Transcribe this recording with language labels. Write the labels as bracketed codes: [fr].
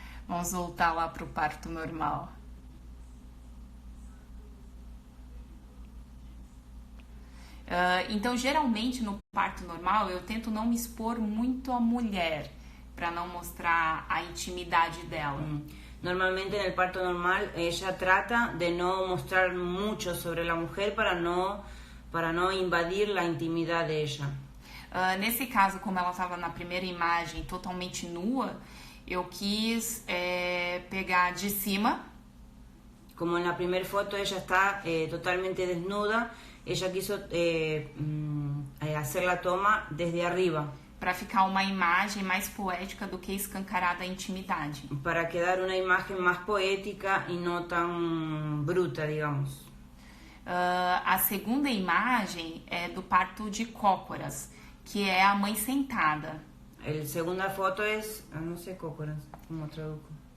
[pt] Vamos voltar lá pro parto normal. Então, geralmente no parto normal, eu tento não me expor muito à mulher, para não mostrar a intimidade dela. [es] Normalmente en el parto normal ella trata de no mostrar mucho sobre la mujer para no invadir la intimidad de ella. [pt] Nesse caso, como ela estava na primeira imagem totalmente nua, eu quis pegar de cima. [es] Como en la primera foto ella está totalmente desnuda, ella quiso hacer la toma desde arriba. [pt] Para ficar uma imagem mais poética do que escancarada a intimidade. [es] Para quedar una imagen más poética y no tan bruta, digamos. [pt] A segunda imagem é do parto de cócoras, que é a mãe sentada. [es] A segunda foto es, no sé cócoras, ¿cómo traduzco?